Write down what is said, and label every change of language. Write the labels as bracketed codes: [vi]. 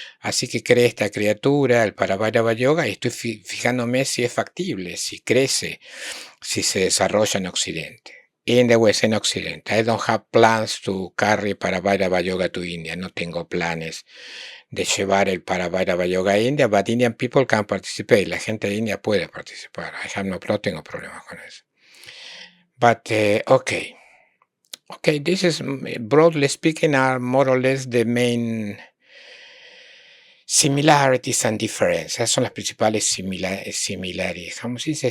[es] Así que creé esta criatura, el Parabhairavayoga, y estoy fijándome si es factible, si crece, si se desarrolla en Occidente. [en] In the West, [es] en Occidente. [en] I don't have plans to carry Parabhairavayoga to India. [es] No tengo planes de llevar el Parabhairavayoga a India, [en] but Indian people can participate. [es] La gente de India puede participar. No tengo problemas con eso. [en] But, okay. Okay, this is, broadly speaking, are more or less the main similarities and differences. [es] Son las principales similares, ¿cómo se dice?